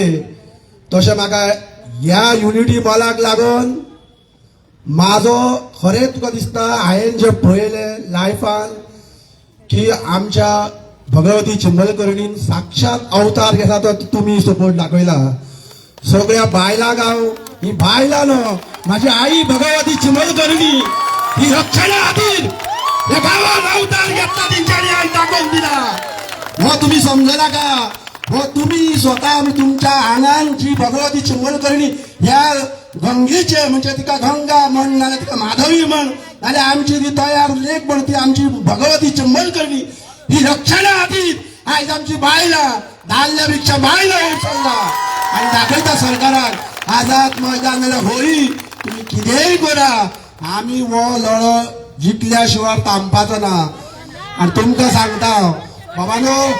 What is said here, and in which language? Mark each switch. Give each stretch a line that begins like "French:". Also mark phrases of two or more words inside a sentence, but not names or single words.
Konkani: तशें म्हाका ह्या युनिटी मॉलाक लागून म्हाजो खरें तुका दिसता हांवें जें पळयलें लायफान की आमच्या भगवती चिंबलकर्णीन साक्षात अवतार घेता तो तुम्ही सपोर्ट दाखयला. सगळ्या बायलांक हांव ही बायलां न्हू म्हाजी आई भगवती चिंबलकर्णी ही रक्षणा खातीर ह्या गांवांत अवतार घेतला तेंच्यांनी हांवें दाखोवन दिला. हो तुम्ही समजना का? हो तुम्ही स्वतः तुमच्या आंगान जी भगवती चिंबलकर्णी ह्या गंगेचे म्हणजे तिका गंगा म्हण नाल्यार तिका माधवी म्हण नाल्यार आमची ती तयार लेख म्हण ती आमची भगवती चंबल करणी ही रक्षणा खातीर आयज आमची बायलां दादल्यापेक्षा बायलां उचलला आनी दाखयता सरकाराक आझाद मैदान नाल्यार होळी तुम्ही कितेंय करा आमी हो लढो जिखल्या शिवाय थांबपाचो ना आणि तुमकां सांगता बाबानो